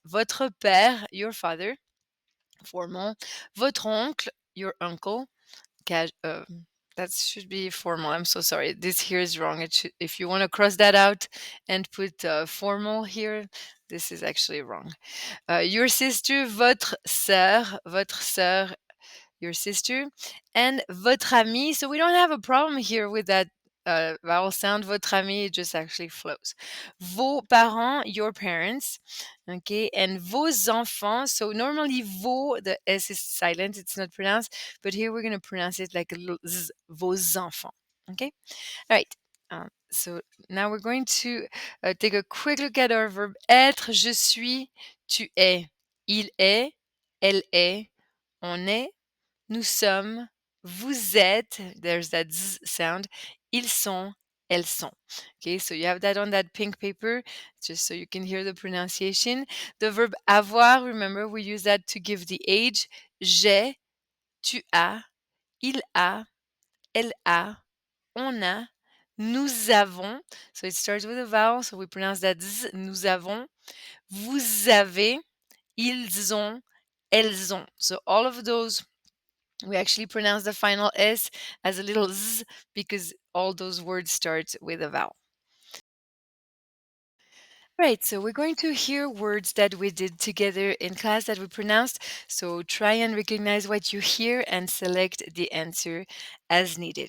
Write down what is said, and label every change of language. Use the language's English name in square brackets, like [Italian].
[French] Votre père, [English] your father, formal. [French] Votre oncle, [English] your uncle. That should be formal. I'm so sorry. This here is wrong. It should, if you want to cross that out and put formal here, this is actually wrong. Your sister, [French] votre sœur, [English] your sister, and [French] votre ami. [English] So we don't have a problem here with that vowel sound. [French] Votre ami, [English] it just actually flows. [French] Vos parents, [English] your parents. Okay, and [French] vos enfants. [English] So normally vos, the S is silent, it's not pronounced, but here we're going to pronounce it like a little z, vos enfants. Okay, all right. So now we're going to take a quick look at our verb être. [French] Je suis, tu es, il est, elle est, on est, nous sommes, vous êtes, [English] there's that z sound, [French] ils sont, elles sont. [English] Okay, so you have that on that pink paper, just so you can hear the pronunciation. The verb avoir, remember, we use that to give the age. [French] J'ai, tu as, il a, elle a, on a, nous avons. [English] So it starts with a vowel, so we pronounce that z, [French] nous avons. Vous avez, ils ont, elles ont. [English] So all of those, we actually pronounce the final S as a little z because all those words start with a vowel. Right, so we're going to hear words that we did together in class that we pronounced. So try and recognize what you hear and select the answer as needed.